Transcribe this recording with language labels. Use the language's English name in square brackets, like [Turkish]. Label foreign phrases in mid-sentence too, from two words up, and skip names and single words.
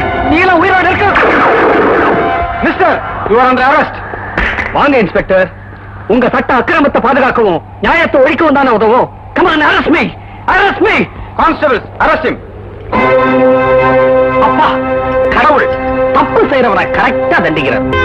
[Tamil] நீ எல்லாம் உயிரோட இருக்க. [English] Mister, you are under arrest. [Tamil] வாங்க இன்ஸ்பெக்டர். உங்க சட்ட அக்கிரமத்தை பாதுகாக்கவும் நியாயத்தை ஒழிக்கவும் தானே உதவும். [English] Come on, arrest me. Arrest me. Constables, arrest him. [Tamil] அப்பா கடவுள் தப்பு செய்யறவரை கரெக்டா தண்டிக்கிறார்.